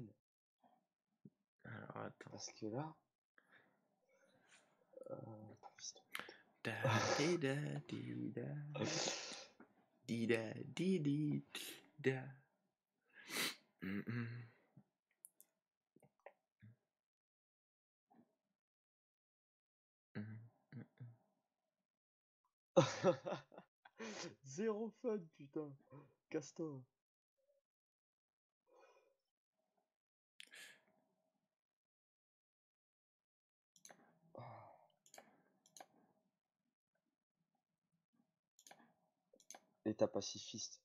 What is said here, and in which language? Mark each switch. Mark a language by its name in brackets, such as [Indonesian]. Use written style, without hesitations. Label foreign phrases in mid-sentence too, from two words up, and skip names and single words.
[French] Alors, attends. Parce que là. Da, di, da, di, da. Di, da, di, da. Zéro fun, putain. Casse-toi. État pacifiste.